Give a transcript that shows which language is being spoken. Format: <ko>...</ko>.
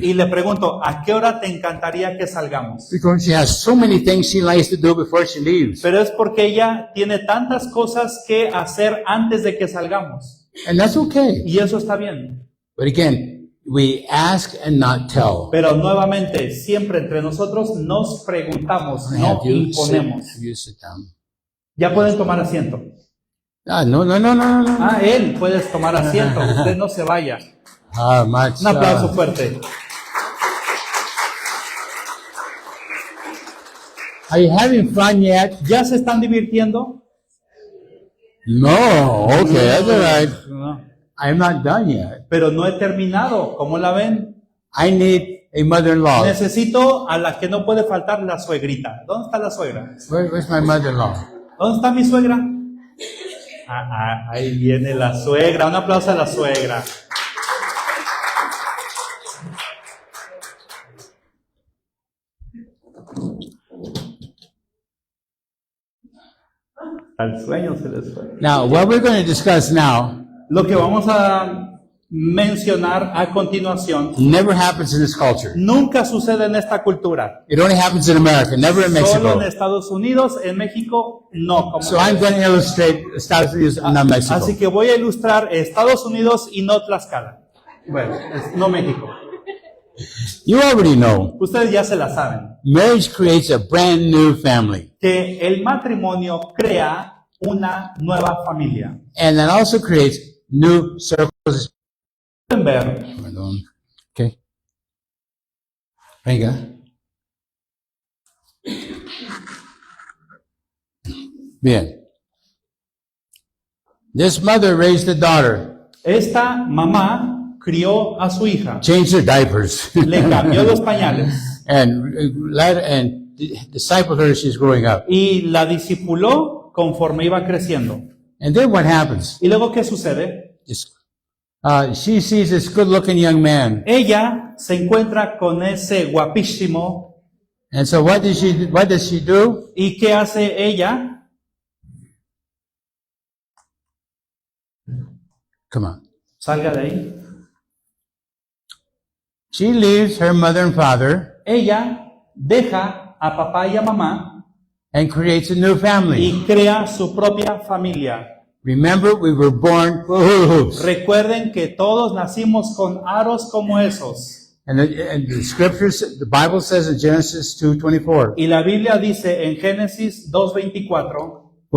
<es>y le pregunto, ¿a qué hora te encantaría que salgamos?</es> <en>Because she has so many things she likes to do before she leaves.</en> <es>Pero es porque ella tiene tantas cosas que hacer antes de que salgamos.</es> <en>And that's okay.</en> <es>Y eso está bien.</es> <en>But again, we ask and not tell.</en> <es>Pero nuevamente, siempre entre nosotros nos preguntamos, no</es> <en>Have you</en> <es>imponemos.</es> <en>sit down.</en> <es>Ya pueden tomar asiento.</es> <en>No.</en> <es>Ah, él puedes tomar asiento. Usted no se vaya.</es> <en>Much.</en> <es>Un aplauso fuerte.</es> <en>Are you having fun yet?</en> <es>¿Ya se están divirtiendo?</es> <en>No. Okay, that's all right.</en> <es>No.</es> <en>I'm not done yet.</en> <es>Pero no he terminado. ¿Cómo la ven?</es> <en>I need a mother-in-law.</en> <es>Necesito a la que no puede faltar, la suegrita. ¿Dónde está la suegra?</es> <en>Where's my mother-in-law?</en> <es>¿Dónde está mi suegra? Ahí viene la suegra. Un aplauso a la suegra. Al sueño se les fue.</es> <en>Now, what we're going to discuss now</en> <es>Lo que vamos a mencionar a continuación</es> <en>never happens in this culture.</en> <es>nunca sucede en esta cultura.</es> <en>It only happens in America, never in</en> <es>Solo en</es> <en>Mexico.</en> <es>Estados Unidos, en México, no. Como</es> <en>So I'm going to illustrate Estados Unidos and not Mexico.</en> <es>Así que voy a ilustrar Estados Unidos y no Tlaxcala. Bueno, no México.</es> <en>You already know,</en> <es>Ustedes ya se la saben.</es> <en>marriage creates a brand new family.</en> <es>Que el matrimonio crea una nueva familia.</es> <en>And that also creates new circles.</en> <es>Pueden ver, Perdón.</es> <en>Okay.</en> <es>Venga. Bien.</es> <en>This mother raised a daughter,</en> <es>esta mamá crió a su hija,</es> <en>changed her diapers,</en> <es>le cambió los pañales</es> <en>and discipled her as she's growing up.</en> <es>y la discipuló conforme iba creciendo.</es> <en>And then what happens?</en> <es>¿Y luego qué sucede?</es> <en>She sees this good-looking young man.</en> <es>Ella se encuentra con ese guapísimo.</es> <en>And so what does she do?</en> <es>¿Y qué hace ella?</es> <en>Come on.</en> <es>Salga de ahí.</es> <en>She leaves her mother and father</en> <es>Ella deja a papá y a mamá</es> <en>and creates a new family.</en> <es>y crea su propia familia.</es> <en>Remember, we were born for hula hoops.</en> <es>Recuerden que todos nacimos con aros como esos.</es> <en>And the scriptures, the Bible says in Genesis 2:24,</en> <es>Y la Biblia dice en Génesis 2:24,</es>